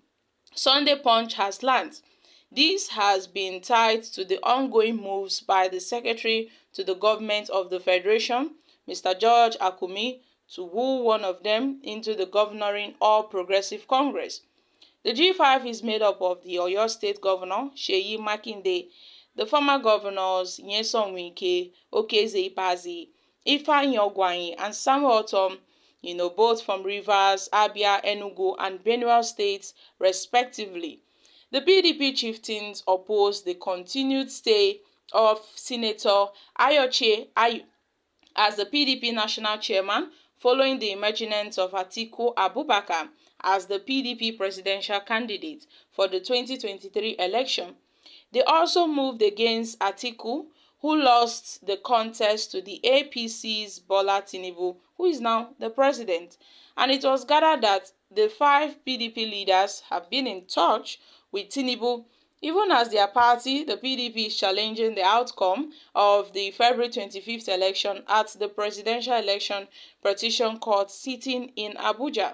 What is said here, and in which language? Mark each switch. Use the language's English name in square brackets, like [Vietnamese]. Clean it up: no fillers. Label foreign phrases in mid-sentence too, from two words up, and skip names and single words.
[English] Sunday Punch has learned. This has been tied to the ongoing moves by the Secretary to the Government of the Federation, Mr. George Akume, to woo one of them into the governing All Progressive Congress. The G5 is made up of the Oyo State Governor, Seyi Makinde, the former governors Nyesom Wike, Okezie Ikpeazu, Ifeanyi Ogwuanyi, and Samuel Ortom, both from Rivers, Abia, Enugu, and Benue states, respectively. The PDP chieftains opposed the continued stay of Senator Ayoche Ayu as the PDP national chairman following the emergence of Atiku Abubakar as the PDP presidential candidate for the 2023 election. They also moved against Atiku, who lost the contest to the APC's Bola Tinubu, who is now the president. And it was gathered that the five PDP leaders have been in touch with Tinubu, even as their party, the PDP, is challenging the outcome of the February 25th election at the Presidential Election Petition Court sitting in Abuja.